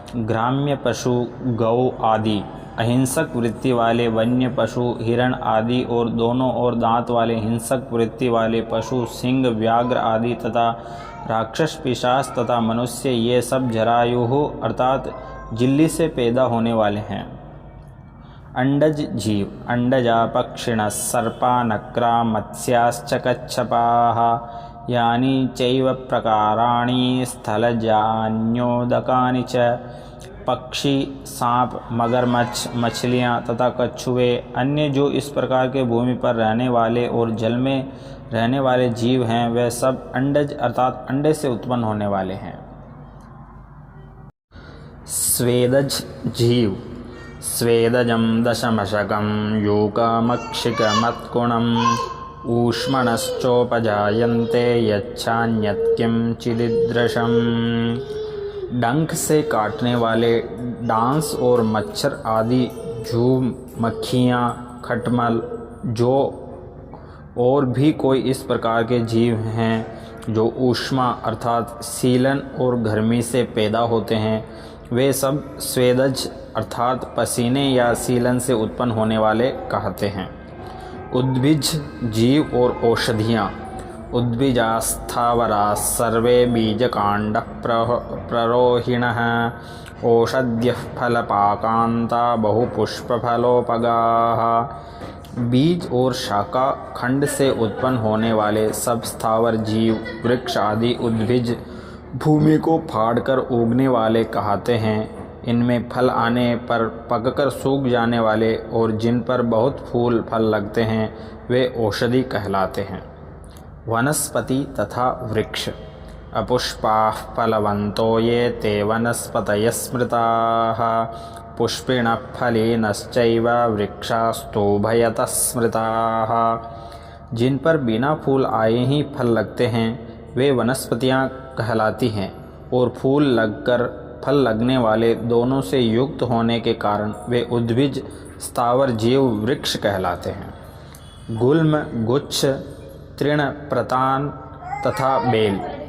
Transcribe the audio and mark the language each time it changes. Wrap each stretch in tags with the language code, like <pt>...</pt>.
<hi>ग्राम्य पशु, गौ आदि, अहिंसक वृत्ति वाले वन्य पशु, हिरण आदि और दोनों ओर दांत वाले हिंसक वृत्ति वाले पशु, सिंह, व्याघ्र आदि तथा राक्षस, पिशाच तथा मनुष्य, ये सब जरायु अर्थात झिल्ली से पैदा होने वाले हैं। अंडज जीव।</hi> <sa>अंडजा पक्षिणः सर्पा नक्रा मत्स्याश्च कच्छपाः यानि चैव प्रकाराणि स्थलजान्योदकानि च।</sa> <hi>पक्षी, सांप, मगरमच्छ, मछलियाँ तथा कछुए, अन्य जो इस प्रकार के भूमि पर रहने वाले और जल में रहने वाले जीव हैं, वे सब अंडज अर्थात अंडे से उत्पन्न होने वाले हैं। स्वेदज जीव।</hi> <sa>स्वेदजं दशमशकं यूकमक्षिकमत्कुणम् ऊष्मणश्चोपजायन्ते यच्छान्यत्किं चिदिदृशम्।</sa> <hi>डंक से काटने वाले डांस और मच्छर आदि, झूम, मक्खियाँ, खटमल, जो और भी कोई इस प्रकार के जीव हैं जो ऊष्मा अर्थात सीलन और गर्मी से पैदा होते हैं, वे सब स्वेदज अर्थात पसीने या सीलन से उत्पन्न होने वाले कहते हैं। उद्भिज जीव और औषधियाँ।</hi> <sa>उद्भिजास्थावरा सर्वे बीजकांड प्ररोहिणः औषध्यः फलपाकांता बहुपुष्पफलोपगाः।</sa> <hi>बीज और शाखा खंड से उत्पन्न होने वाले सब स्थावर जीव, वृक्ष आदि उद्भिज भूमि को फाड़कर उगने वाले कहते हैं। इनमें फल आने पर पककर सूख जाने वाले और जिन पर बहुत फूल फल लगते हैं, वे औषधि कहलाते हैं। वनस्पति तथा वृक्ष।</hi> <sa>अपुष्पाः फलवन्तो ये ते वनस्पतयः स्मृताः पुष्पिणः फलेनश्चैव वृक्षास्तुभयतः स्मृताः।</sa> <hi>जिन पर बिना फूल आए ही फल लगते हैं, वे वनस्पतियाँ कहलाती हैं, और फूल लगकर फल लगने वाले दोनों से युक्त होने के कारण वे उद्भिज स्थावर जीव वृक्ष कहलाते हैं। गुल्म, गुच्छ, तृण, प्रतान तथा बेल।</hi>